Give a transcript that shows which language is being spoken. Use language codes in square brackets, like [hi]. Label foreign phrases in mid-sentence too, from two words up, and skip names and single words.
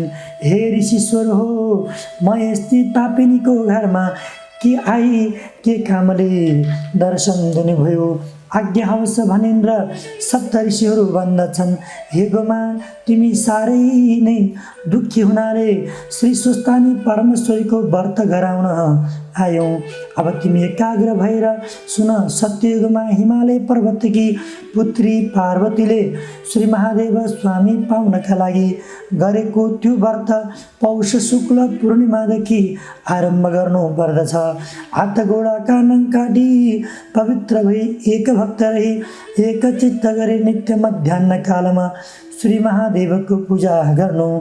[ne] हे ऋषिश्वर हो, म यस्ती पापिनीको घरमा के आई, के कामले दर्शन दिनुभयो? आज्ञा हवस् भनिन् र सप्तऋषिहरू भन्दछन्, हे गोमा, तिमी साह्रै नै दुःखी हुनाले श्री स्वस्थानी परमेश्वरीको व्रत गराउन आयौँ। अब तिमी एकाग्र भएर सुन। सत्ययुगमा हिमालय पर्वतकी पुत्री पार्वतीले श्री महादेव स्वामी पाउनका लागि गरेको त्यो व्रत पौष शुक्ल पूर्णिमादेखि आरम्भ गर्नु पर्दछ। हात गोडा कान काटी पवित्र भई एक भक्त रही एक चित्त गरी नित्य मध्याह्न कालमा श्री महादेवको पूजा गर्नु।